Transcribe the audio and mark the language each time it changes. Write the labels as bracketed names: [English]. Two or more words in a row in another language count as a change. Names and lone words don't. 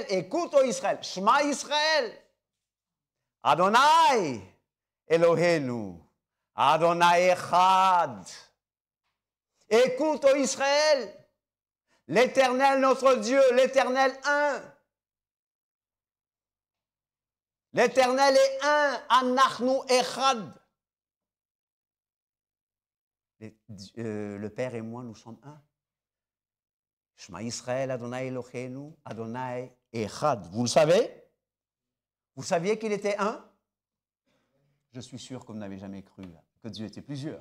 [French] Écoute, ô Israël. [Hebrew] שמע ישראל. אדוני אלוהינו. אדוני אחד. [French] Écoute, ô Israël. L'Éternel, notre Dieu, l'Éternel un. L'Éternel est un. [Hebrew] אנחנו אחד. [French] Le Père et moi, nous sommes un. [Hebrew] שמע ישראל, אדוני אלוהינו, אדוני אחד. [French] Vous le savez? Vous saviez qu'il était un? Je suis sûr que vous n'avez jamais cru que Dieu était plusieurs.